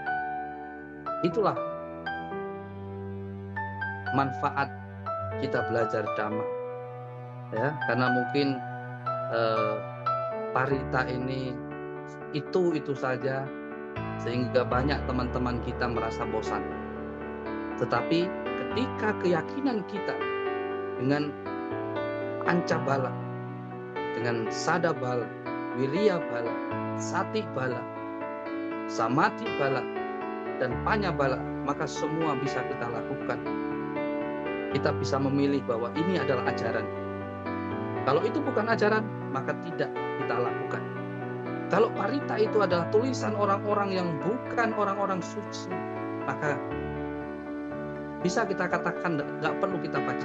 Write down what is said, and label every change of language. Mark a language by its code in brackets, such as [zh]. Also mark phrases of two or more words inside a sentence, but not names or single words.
[id] Itulah manfaat kita belajar Dhamma, ya, karena mungkin Parita ini itu saja, sehingga banyak teman-teman kita merasa bosan. Tetapi ketika keyakinan kita dengan [pi] panca bala, [id] dengan [pi] sada bala, wirya bala, sati bala, samati bala, [id] dan [pi] panya bala, [id] maka semua bisa kita lakukan. Kita bisa memilih bahwa ini adalah ajaran. Kalau itu bukan ajaran, maka tidak kita lakukan. Kalau parita itu adalah tulisan orang-orang yang bukan orang-orang suci, maka bisa kita katakan nggak perlu kita baca.